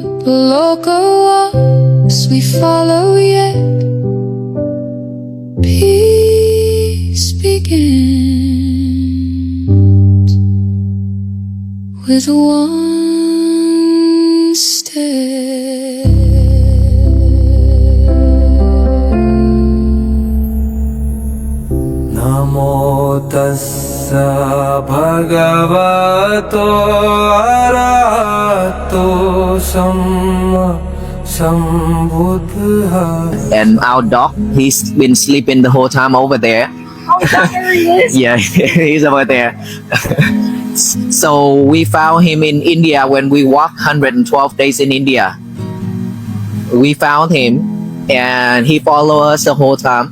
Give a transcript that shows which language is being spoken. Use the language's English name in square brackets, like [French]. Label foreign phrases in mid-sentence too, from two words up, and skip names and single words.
[English] ALOKA walks, we follow yet. Peace begins with one step. [Pali] Namo tassa bhagavato arahato samma sambuddha. [English] And our dog, he's been sleeping the whole time over there. Oh, is that where he is? Yeah, he's over there. So we found him in India when we walked 112 days in India. We found him and he followed us the whole time.